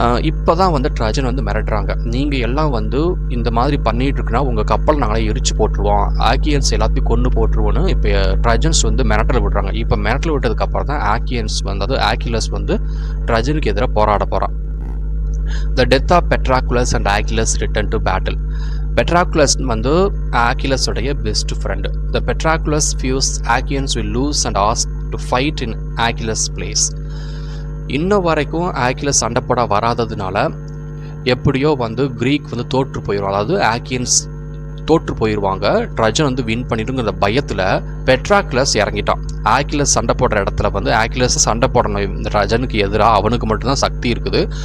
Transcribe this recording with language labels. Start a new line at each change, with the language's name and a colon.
Tamil: இப்போ தான் வந்து ட்ரஜன் வந்து மிரட்டுறாங்க, நீங்கள் எல்லாம் வந்து இந்த மாதிரி பண்ணிகிட்டு இருக்குன்னா உங்கள் கப்பல் நாங்களே எரிச்சு போட்டுருவோம், ஆக்கியன்ஸ் எல்லாத்தையும் கொண்டு போட்டுருவோன்னு இப்போ ட்ரஜன்ஸ் வந்து மிரட்டல் விடுறாங்க. இப்போ மிரட்டல் விட்டதுக்கப்புறம் தான் ஆக்கியன்ஸ் வந்து, அதாவது ஆக்கிலஸ் வந்து ட்ரஜனுக்கு எதிராக போராட போகிறான்.
English: The death of Patroclus and Achilles return to battle. Patroclus
Tamil: வந்து ஆக்கிலஸுடைய best friend.
English: The Patroclus fears Achaeans will lose and ask to fight in Achilles' place.
Tamil: இன்னும் வரைக்கும் ஆக்கிலஸ் சண்டைப்பட வராததுனால எப்படியோ வந்து கிரீக் வந்து தோற்று போயிடும், அதாவது ஆக்கியன்ஸ் தோற்று போயிடுவாங்க. ட்ரஜன் வந்து வின் பண்ணிடுங்கிற பயத்தில் பெட்ராக்லஸ் இறங்கிட்டான். ஆக்கிலஸ் சண்டை போடுற இடத்துல வந்து ஆக்கிலஸ் சண்டை போடணும், இந்த ட்ரஜனுக்கு எதிராக அவனுக்கு மட்டும்தான் சக்தி இருக்குது.